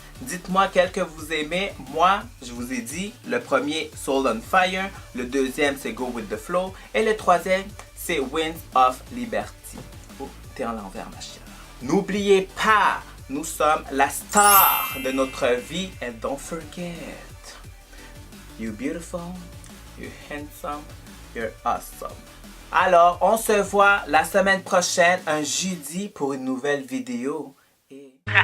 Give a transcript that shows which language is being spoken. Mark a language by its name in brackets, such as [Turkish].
[French] Dites-moi quel que vous aimez. Moi, je vous ai dit, le premier, Soul on Fire. Le deuxième, c'est Go With The Flow. Et le troisième, c'est Winds of Liberty. Oh, t'es en l'envers, ma chère. N'oubliez pas, nous sommes la star de notre vie. [English] And don't forget, you're beautiful, you're handsome, you're awesome. [French] Alors, on se voit la semaine prochaine, un jeudi, pour une nouvelle vidéo. Et...